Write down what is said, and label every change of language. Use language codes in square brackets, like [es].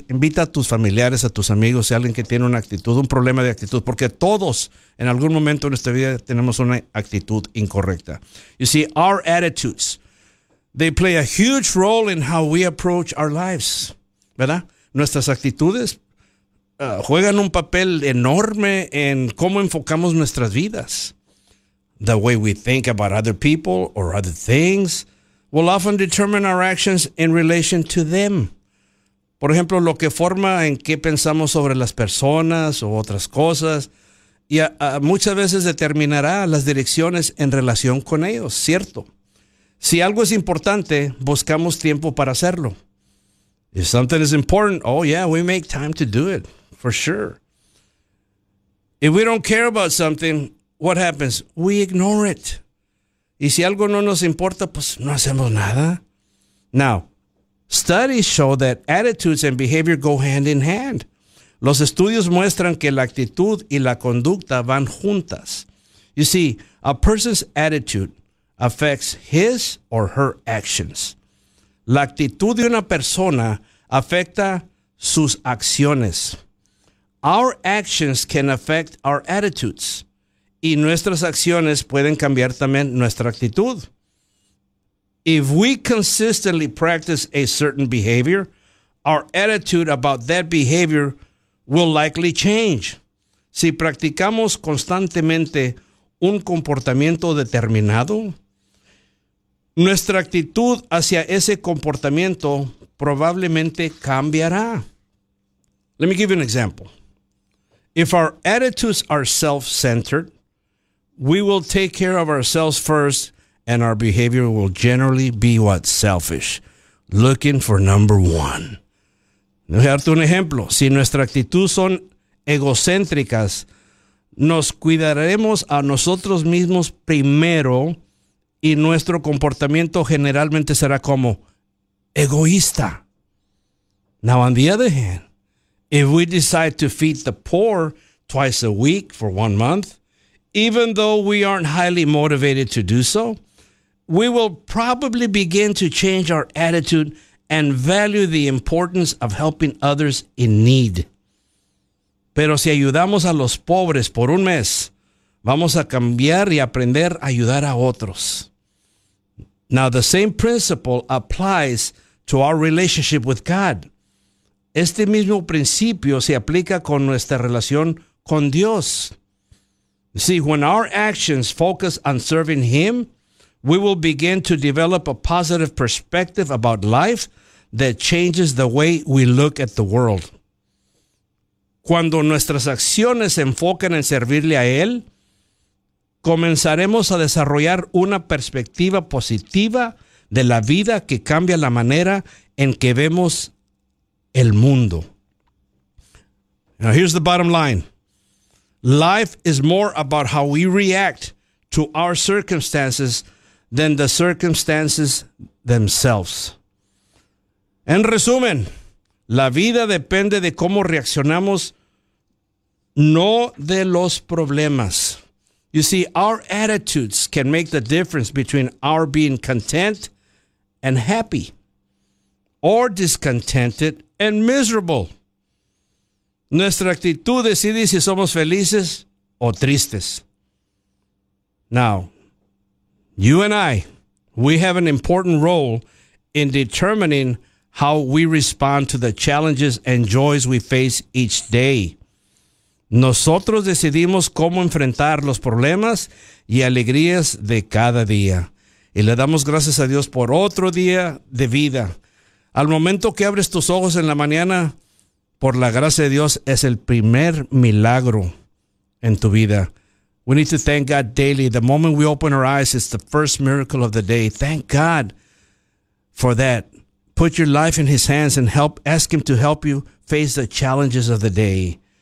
[es] Invita a tus familiares, a tus amigos, a alguien que tiene una actitud, un problema de actitud, porque todos en algún momento en nuestra vida tenemos una actitud incorrecta. [en] You see, our attitudes, they play a huge role in how we approach our lives, ¿verdad? [es] Nuestras actitudes juegan un papel enorme en cómo enfocamos nuestras vidas. [en] The way we think about other people or other things will often determine our actions in relation to them. [es] Por ejemplo, lo que forma en qué pensamos sobre las personas o otras cosas, y muchas veces determinará las direcciones en relación con ellos, ¿cierto? Si algo es importante, buscamos tiempo para hacerlo. [en] If something is important, oh yeah, we make time to do it, for sure. If we don't care about something, what happens? We ignore it. [es] Y si algo no nos importa, pues no hacemos nada. [en] Now, studies show that attitudes and behavior go hand in hand. [es] Los estudios muestran que la actitud y la conducta van juntas. [en] You see, a person's attitude affects his or her actions. [es] La actitud de una persona afecta sus acciones. [en] Our actions can affect our attitudes. [es] Y nuestras acciones pueden cambiar también nuestra actitud. [en] If we consistently practice a certain behavior, our attitude about that behavior will likely change. [es] Si practicamos constantemente un comportamiento determinado, nuestra actitud hacia ese comportamiento probablemente cambiará. [en] Let me give you an example. If our attitudes are self-centered, we will take care of ourselves first, and our behavior will generally be what? Selfish. Looking for number one. [es] Voy a darte un ejemplo. Si nuestra actitud son egocéntricas, nos cuidaremos a nosotros mismos primero y nuestro comportamiento generalmente será como egoísta. [en] Now, on the other hand, if we decide to feed the poor twice a week for 1 month, even though we aren't highly motivated to do so, we will probably begin to change our attitude and value the importance of helping others in need. [es] Pero si ayudamos a los pobres por un mes, vamos a cambiar y aprender a ayudar a otros. [en] Now, the same principle applies to our relationship with God. [es] Este mismo principio se aplica con nuestra relación con Dios. [en] See, when our actions focus on serving Him, we will begin to develop a positive perspective about life that changes the way we look at the world. [es] Cuando nuestras acciones se enfocan en servirle a Él, comenzaremos a desarrollar una perspectiva positiva de la vida que cambia la manera en que vemos el mundo. [en] Now, here's the bottom line. Life is more about how we react to our circumstances than the circumstances themselves. [es] En resumen, la vida depende de cómo reaccionamos, no de los problemas. [en] You see, our attitudes can make the difference between our being content and happy, or discontented and miserable. [es] Nuestra actitud decide si somos felices o tristes. [en] Now, you and I, we have an important role in determining how we respond to the challenges and joys we face each day. [es] Nosotros decidimos cómo enfrentar los problemas y alegrías de cada día. Y le damos gracias a Dios por otro día de vida. Al momento que abres tus ojos en la mañana, por la gracia de Dios, es el primer milagro en tu vida. [en] We need to thank God daily. The moment we open our eyes, it's the first miracle of the day. Thank God for that. Put your life in His hands and help. Ask Him to help you face the challenges of the day.